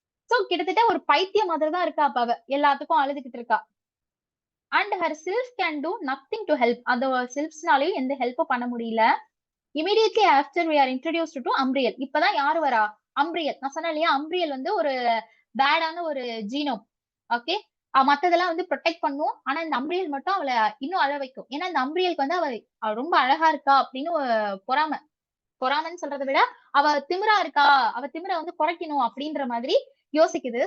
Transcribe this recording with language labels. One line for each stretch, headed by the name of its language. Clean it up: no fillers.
Tamil: So கிட்டத்தட்ட ஒரு பைத்தியம் மாதிரி தான் இருக்கா அப்ப அவ, எல்லாத்துக்கும் அழுதுகிட்டு இருக்கா.
English: and her self can do nothing to help,
Tamil: அந்த செல்ஃப்ஸ்னாலையும் எந்த ஹெல்ப்பும் பண்ண முடியல.
English: Immediately after we are introduced to Ambriel.
Tamil: இப்பதான் யாரு வரா, அம்ப்ரியல். நான் சொன்னேன் இல்லையா, அம்ப்ரியல் வந்து ஒரு பேடான ஒரு ஜீனோம். ஓகே, மத்ததெல்லாம் வந்து ப்ரொடெக்ட் பண்ணும், ஆனா இந்த அம்ப்ரியல் மட்டும் அவளை இன்னும் அழ வைக்கும். ஏன்னா இந்த அம்ப்ரியலுக்கு வந்து அவ ரொம்ப அழகா இருக்கா அப்படின்னு பொறாமைன்னு சொல்றதை விட அவ திமிரா இருக்கா, அவ திமிரை வந்து குறைக்கணும் அப்படின்ற மாதிரி யோசிக்குது.